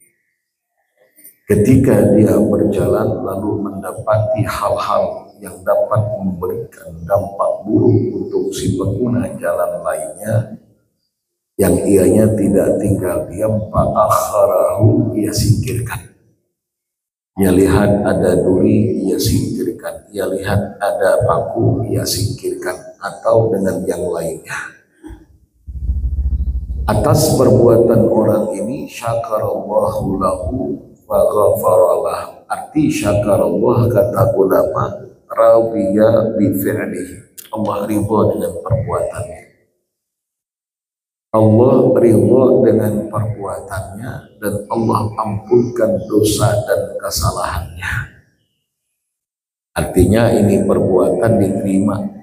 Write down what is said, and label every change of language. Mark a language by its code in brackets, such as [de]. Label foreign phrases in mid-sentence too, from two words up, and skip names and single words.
[id] Ketika dia berjalan lalu mendapati hal-hal yang dapat memberikan dampak buruk untuk si pengguna jalan lainnya, yang ianya tidak tinggal diam, fa'akharahu, ia singkirkan. Ia lihat ada duri, ia singkirkan. Ia lihat ada paku, ia singkirkan, atau dengan yang lainnya. Atas perbuatan orang ini [ar] شكر الله له وغفر له. [id] Arti syakarallah kata ulama [ar] رضي بفعله. [id] Allah ridha dengan perbuatannya. Allah ridha dengan perbuatannya dan Allah ampunkan dosa dan kesalahannya. Artinya ini perbuatan diterima.